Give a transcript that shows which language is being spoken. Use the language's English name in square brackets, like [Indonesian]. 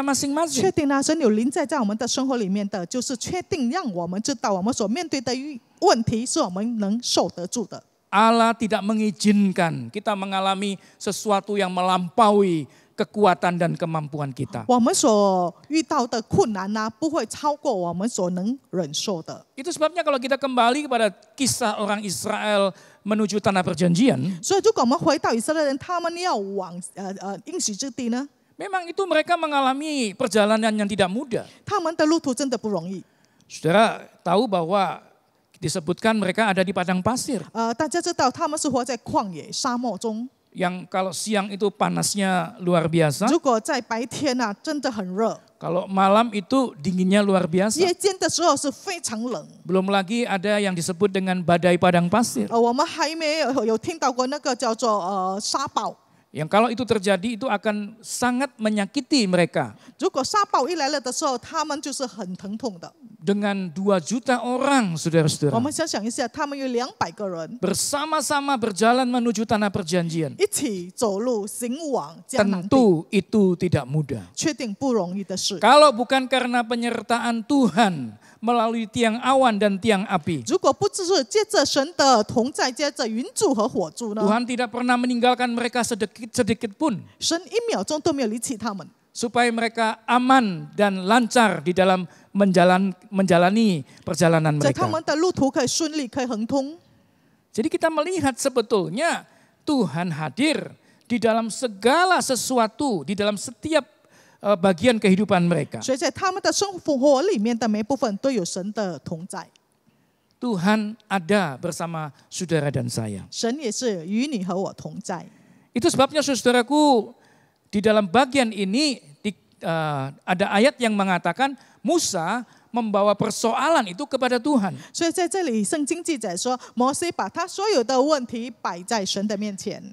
[Chinese] 确 [Indonesian] masing-masing. [Chinese] 定呢，神有临在在我们的生活里面的，就是确定让我们知道我们所面对的问题是我们能受得住的。 [Indonesian] Allah tidak mengizinkan kita mengalami sesuatu yang melampaui kekuatan dan kemampuan kita. [Chinese] 我们所遇到的困难呢，不会超过我们所能忍受的。 [Indonesian] Itu sebabnya kalau kita kembali kepada kisah orang Israel menuju tanah perjanjian, [Chinese] 所以，如果我们回到以色列人，他们要往应许之地呢， [Indonesian] memang itu mereka mengalami perjalanan yang tidak mudah. [Chinese] 他们的路途真的不容易。 [Indonesian] Saudara tahu bahwa disebutkan mereka ada di padang pasir, [Chinese] 大家知道他们是活在旷野沙漠中， [Indonesian] yang kalau siang itu panasnya luar biasa, [Chinese] 如果在白天啊，真的很热， [Indonesian] kalau malam itu dinginnya luar biasa. [Chinese] 夜间的时候是非常冷。 [Indonesian] Belum lagi ada yang disebut dengan badai padang pasir, [Chinese] 我们还没有听到过那个叫做沙暴。 [Indonesian] yang kalau itu terjadi itu akan sangat menyakiti mereka. [Chinese] 如果沙暴一来了的时候，他们就是很疼痛的。 [Indonesian] Dengan 2 juta orang, [Chinese] 我 [Indonesian] saudara-saudara, [Chinese] 们想想一下，他们有200个人 [Indonesian] bersama-sama berjalan menuju tanah perjanjian. [Chinese] 一起走路行往迦南地， [Indonesian] Tentu itu tidak mudah. [Chinese] 确定不容易的事。 [Indonesian] Kalau bukan karena penyertaan Tuhan melalui tiang awan dan tiang api, [Chinese] 如果不只是借着神的同在，借着云柱和火柱呢， [Indonesian] Tuhan tidak pernah meninggalkan mereka sedikit pun, [Chinese] 神1秒钟都没有离弃他们， [Indonesian] supaya mereka aman dan lancar di dalam menjalani perjalanan [Chinese] 在他们的路途可以顺利，可以亨通。 [Indonesian] Jadi kita melihat sebetulnya Tuhan hadir di dalam segala sesuatu, di dalam setiap bagian kehidupan mereka. [Chinese] 所以在他们的生活里面的每部分都有神的同在， [Indonesian] Tuhan ada bersama saudara dan saya. [Chinese] 神也是与你和我同在。 [Indonesian] Itu sebabnya saudaraku, di dalam bagian ini ada ayat yang mengatakan Musa membawa persoalan itu kepada Tuhan. [Chinese] 所以在这里圣经记载说，摩西把他所有的问题摆在神的面前。